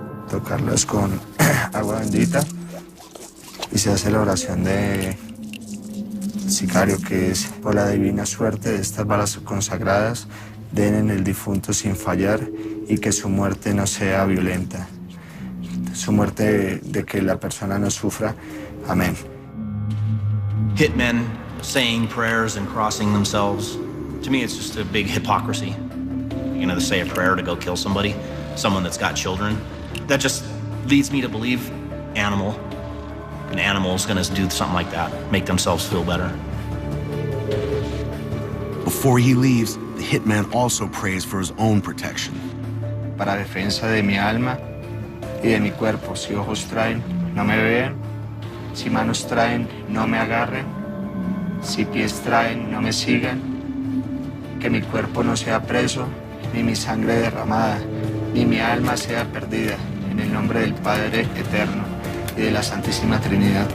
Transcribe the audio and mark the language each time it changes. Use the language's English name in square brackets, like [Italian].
[Spanish] Tocarlas con agua bendita y se hace la oración de sicario, que es: por la divina suerte de estas balas consagradas, den en el difunto sin fallar y que su muerte no sea violenta. Su muerte de que la persona no sufra. Amén. [English] Hitmen saying prayers and crossing themselves, to me it's just a big hypocrisy. You know, to say a prayer to go kill somebody, someone that's got children. That just leads me to believe an animal's gonna do something like that, make themselves feel better. Before he leaves, the hitman also prays for his own protection. [Spanish] Para defensa de mi alma y de mi cuerpo, si ojos traen, no me vean, si manos traen, no me agarren, si pies traen, no me sigan, que mi cuerpo no sea preso, ni mi sangre derramada, ni mi alma sea perdida, en el nombre del Padre eterno y de la Santísima Trinidad.